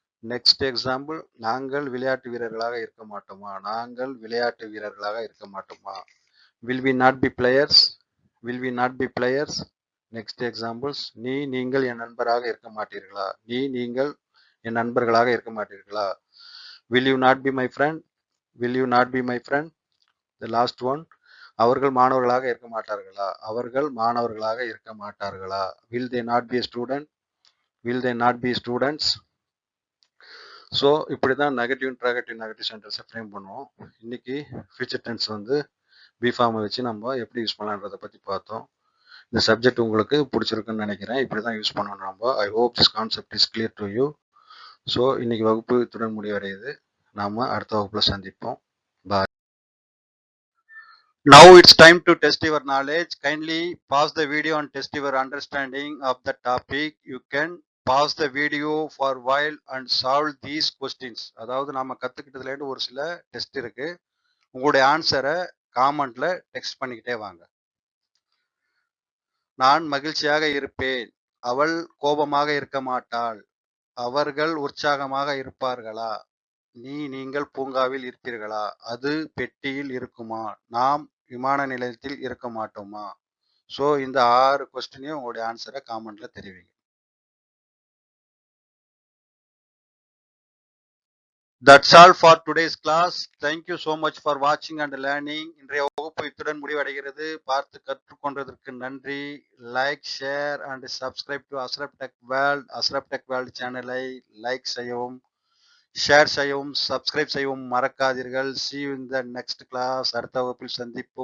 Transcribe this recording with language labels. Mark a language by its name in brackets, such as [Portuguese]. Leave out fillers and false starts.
[Tamil] Next example, நாங்கள் விளையாட்டு வீரர்களாக இருக்க மாட்டோமா? நாங்கள் விளையாட்டு வீரர்களாக இருக்க மாட்டோமா? [English] will we not be players? will we not be players? [Tamil] Next examples, நீங்கள் என் நண்பராக இருக்க மாட்டீர்களா? நீங்கள் என் நண்பர்களாக இருக்க மாட்டீர்களா? [English] will you not be my friend? will you not be my friend? the last one, [Tamil] அவர்கள் மாணவர்களாக இருக்க மாட்டார்களா? அவர்கள் மாணவர்களாக இருக்க மாட்டார்களா? [English] will they not be a student? will they not be students? [Tamil] So இப்படி தான் நெகட்டிவ் இன்ட்ராகேட்டிவ் நெகட்டிவ் சென்டென்ஸை ஃப்ரேம் பண்ணுவோம். இன்னைக்கு ஃபியூச்சர் டென்ஸ் வந்து பிஃபார்மை வச்சு நம்ம எப்படி யூஸ் பண்ணலான்றதை பற்றி பார்த்தோம். இந்த சப்ஜெக்ட் உங்களுக்கு பிடிச்சிருக்குன்னு நினைக்கிறேன். இப்படி தான் யூஸ் பண்ணணும் நம்ம. [English] I hope this concept is clear to you. [Tamil] So இன்னைக்கு வகுப்பு இத்துடன் முடிவடையுது. நாம் அடுத்த வகுப்பில் சந்திப்போம். பாய். [English] Now it's time to test your knowledge. Kindly pause the video and test your understanding of the topic. You can pause the video for a while and solve these questions. [Tamil] அதாவது நாம கத்துக்கிட்டதுலேருந்து ஒரு சில டெஸ்ட் இருக்கு. உங்களுடைய ஆன்சரை காமெண்ட்ல text பண்ணிக்கிட்டே வாங்க. நான் மகிழ்ச்சியாக இருப்பேன். அவள் கோபமாக இருக்க மாட்டாள். அவர்கள் உற்சாகமாக இருப்பார்களா? நீங்கள் பூங்காவில் இருப்பீர்களா? அது பெட்டியில் இருக்குமா? நாம் விமான நிலையத்தில் இருக்க மாட்டோமா? ஸோ இந்த 6 கொஸ்டினையும் உங்களுடைய ஆன்சரை காமெண்ட்ல தெரிவிங்க. [English] That's all for today's class. Thank you so much for watching and learning. [Tamil] இன்றைய வகுப்பு இத்துடன் முடிவடைகிறது. பார்த்து கற்றுக்கொண்டதற்கு நன்றி. [English] like, share and subscribe to [Tamil] Ashraf tech world. Ashraf tech world சேனலை லைக் செய்யவும், ஷேர் செய்யவும், சப்ஸ்கிரைப் செய்யவும் மறக்காதீர்கள். [English] See you in the next class. [Tamil] அடுத்த வகுப்பில் சந்திப்போம்.